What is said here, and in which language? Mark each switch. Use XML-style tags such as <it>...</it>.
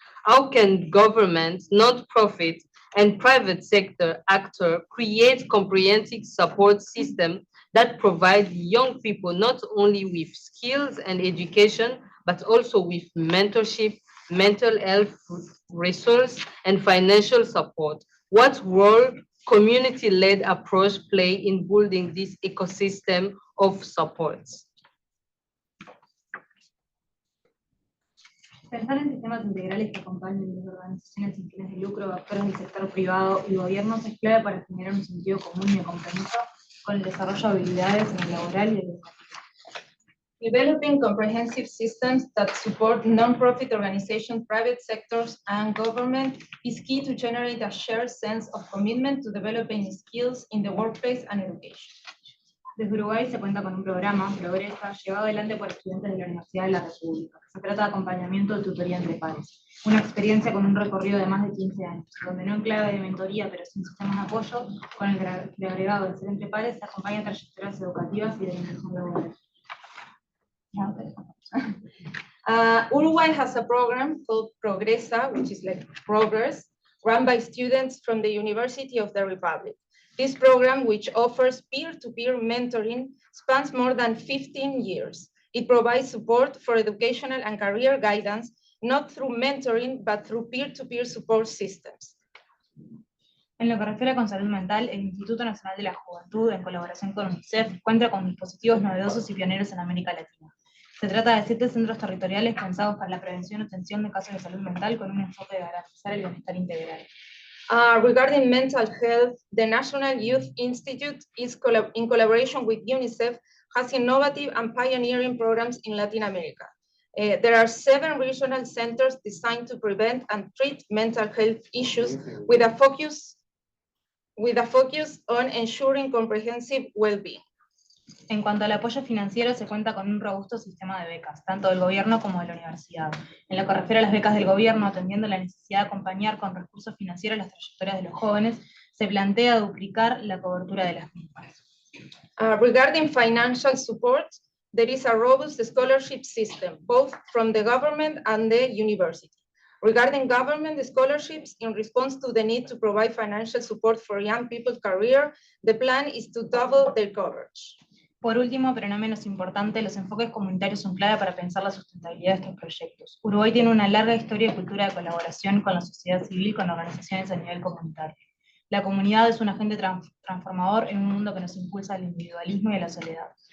<en>How can government, non-profit, and private sector actor create comprehensive support system that provide young people not only with skills and education, but also with mentorship, mental health resource, and financial support? What role community-led approach play in building this ecosystem of supports?</en> <es>Pensar en sistemas integrales que acompañen las organizaciones sin fines de lucro, actores del sector privado y gobiernos es clave para generar un sentido común y de compromiso con el desarrollo de habilidades en el laboral y el educativo.</es> <en>Developing comprehensive systems that support non-profit organizations, private sectors, and government is key to generate a shared sense of commitment to developing skills in the workplace and education.</en> <es>Desde Uruguay se cuenta con un programa, Progresa, llevado adelante por estudiantes de la Universidad de la República, que se trata de acompañamiento de tutoría entre pares. Una experiencia con un recorrido de más de 15 años, donde no en clave de mentoría, pero sin sistemas de apoyo, con el agregado de ser entre pares, se acompañan trayectorias educativas y de inclusión laboral.</es> <en>Uruguay has a program called Progresa, which is like Progress, run by students from the University of the Republic. This program, which offers peer-to-peer mentoring, spans more than 15 years. It provides support for educational and career guidance, not through mentoring, but through peer-to-peer support systems.</en> <es>En lo que refiere con salud mental, el Instituto Nacional de la Juventud, en colaboración con UNICEF, cuenta con dispositivos novedosos y pioneros en América Latina. Se trata de 7 centros territoriales pensados para la prevención y atención de casos de salud mental con un enfoque de garantizar el bienestar integral.</es> <en>Regarding mental health, the National Youth Institute is in collaboration with UNICEF has innovative and pioneering programs in Latin America. There are 7 regional centers designed to prevent and treat mental health issues with a focus on ensuring comprehensive well-being.</en> <es>En cuanto al apoyo financiero, se cuenta con un robusto sistema de becas, tanto del gobierno como de la universidad. En lo que refiere a las becas del gobierno, atendiendo la necesidad de acompañar con recursos financieros las trayectorias de los jóvenes, se plantea duplicar la cobertura de las mismas.</es> <en>Regarding financial support, there is a robust scholarship system, both from the government and the university. Regarding government scholarships, in response to the need to provide financial support for young people's career, the plan is to double their coverage.</en> <es>Por último, pero no menos importante, los enfoques comunitarios son clave para pensar la sustentabilidad de estos proyectos. Uruguay tiene una larga historia y cultura de colaboración con la sociedad civil y con organizaciones a nivel comunitario. La comunidad es un agente transformador en un mundo que nos impulsa al individualismo y a la soledad.</es>